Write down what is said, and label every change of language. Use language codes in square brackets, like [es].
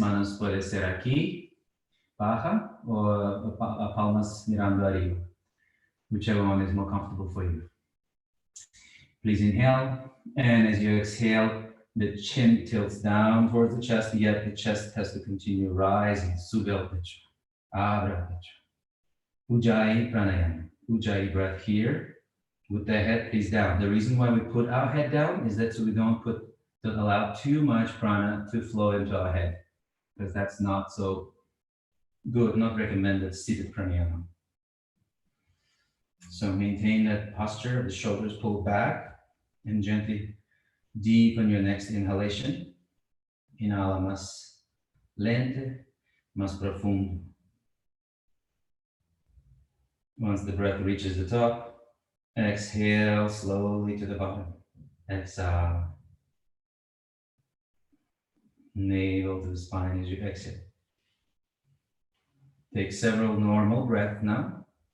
[es] Manos puede ser aquí, baja, or palmas mirando arriba. [en] Whichever one is more comfortable for you. Please inhale, and as you exhale, the chin tilts down towards the chest, yet the chest has to continue rising. [es] Sube el pecho, abre el pecho. [sa] Ujjayi pranayama. [en] Ujjayi breath here, with the head please down. The reason why we put our head down is that so we don't allow too much prana to flow into our head, because that's not so good, not recommended seated pranayama. So maintain that posture, the shoulders pulled back, and gently deepen your next inhalation. [es] Inhala más lente, más profundo. [en] Once the breath reaches the top, exhale slowly to the bottom. Exhale. Navel to the spine as you exhale. Take several normal breaths now.